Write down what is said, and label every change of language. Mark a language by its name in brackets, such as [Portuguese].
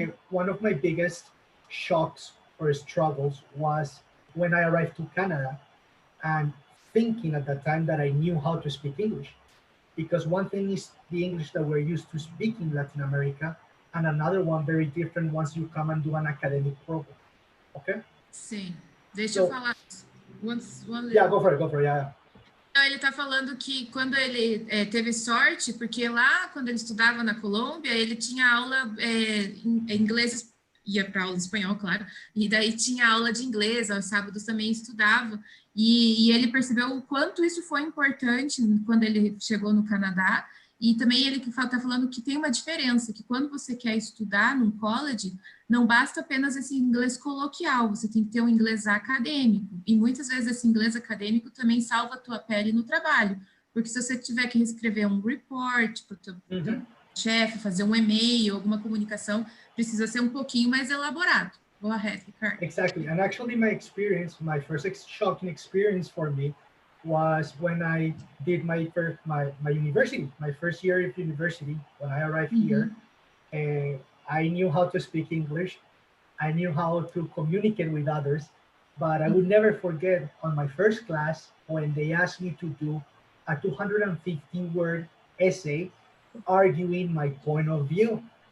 [English] One of my biggest shocks or struggles was when I arrived to Canada and thinking at the time that I knew how to speak English. Because one thing is the English that we're used to speaking in Latin America, and another one very different once you come and do an academic program. Okay? [Portuguese] Sim. Deixa eu falar. [English] Yeah, go for it, yeah. [Portuguese] Então, ele está falando que quando ele teve sorte, porque lá, quando ele estudava na Colômbia, ele tinha aula em inglês, ia para aula de espanhol, claro, e daí tinha aula de inglês, aos sábados também estudava, e ele percebeu o quanto isso foi importante quando ele chegou no Canadá, e também ele está falando que tem uma diferença, que quando você quer estudar num college, não basta apenas esse inglês coloquial, você tem que ter um inglês acadêmico, e muitas vezes esse inglês acadêmico também salva a tua pele no trabalho, porque se você tiver que escrever um report para o teu chefe, fazer um e-mail, alguma comunicação, precisa ser um pouquinho mais elaborado. [English] Go ahead, Ricardo. Exactly, and actually my first shocking experience for me was when I did my university, my first year of university, when I arrived here, and I knew how to speak English, I knew how to communicate with others, but I would never forget on my first class when they asked me to do a 215-word essay arguing my point of view.